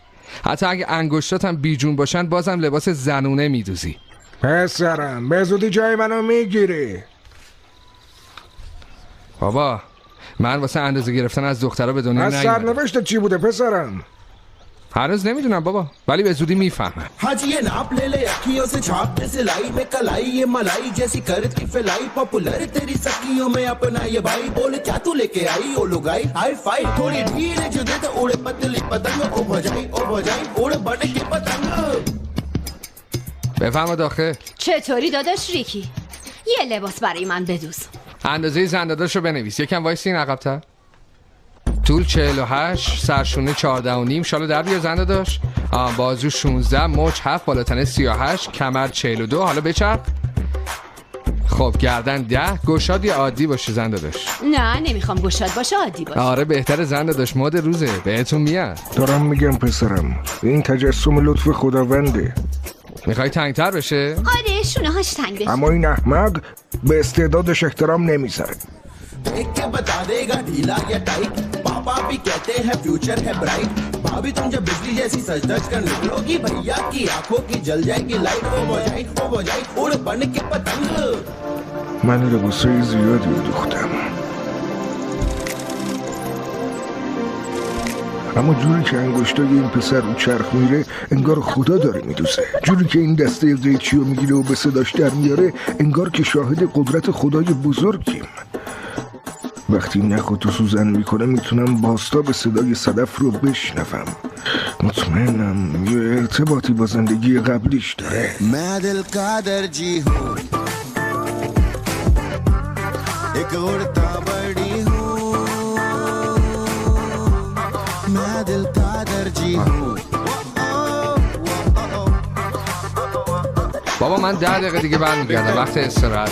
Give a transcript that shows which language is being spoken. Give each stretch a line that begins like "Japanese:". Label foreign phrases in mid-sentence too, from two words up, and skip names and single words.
Persian: حتی اگه انگشتات هم بیجون باشن بازم لباس زنونه میدوزی. پسرم به زودی جای منو میگیری. بابا من واسه اندازه گرفتن از دخترها به دنیا از نیومدم. سرنوشت چی بوده پسرم؟ هنوز نمیدونم بابا ولی به زودی میفهمم.
Hindi: हाजी ये नाप ले ले अखियों से छाप दे सिलाई में कलाई ये मलाई जैसी करती फिलाई पॉपुलर तेरी सखियों में अपना ये भाई बोल क्या तू लेके आई ओ लुगाई हाई फाई थोड़ी ढील जो दे तो उड़े पतली पतंग ओ भजाई उड़ बन के पतंग.
Persian: بفهم داخل. چطوری داداش ریکی؟ یه لباس برای من بدوز. اندازه زنداداش رو بنویس. یکم وایسین عقب‌تر. طول 48، سرشونه 14.5. شالو در بیا زنداداش. بازو 16، مچ 7، بالاتنه 38، کمر 42. حالا بچرخ. خب گردن 10. گشاد یا عادی باشه زنداداش؟ نه نمیخوام گشاد باشه، عادی باشه. آره بهتره زنداداش، مد روزه بهتون میاد. دارم میگم پسرم این تجسم لطف خداونده. میخوای تنگتر بشه؟ آره شونه هاش تنگ بشه. اما این احمق به استعدادش احترام نمیذاره.
Hindi: देख के बता देगा ढीला या टाइट पापा भी कहते हैं फ्यूचर है ब्राइट भाभी तुम जब बिजली जैसी सज धज कर निकलोगी भैया की आंखों की जल जाएगी लाइट वो बजाई उड़ बन के पतंग
Persian: من لباسای زیادی دوختم اما جوری که انگشتای این پسر رو چرخ میره انگار خدا داره میدوزه. جوری که این دسته قیچی رو میگیره و به صداش در میاره انگار که شاهد قدرت خدای بزرگیم. وقتی نخ و تو سوزن میکنه میتونم باستا به صدای صدف رو بشنوم. مطمئنم یه ارتباطی با زندگی قبلیش داره.
Hindi: मैं दिल का दर्जी हूँ एक उड़ता बड़ी हूँ मैं दिल का दर्जी हूँ
Persian: بابا من 10 دقیقه دیگه برمیگردم، وقت استراحت.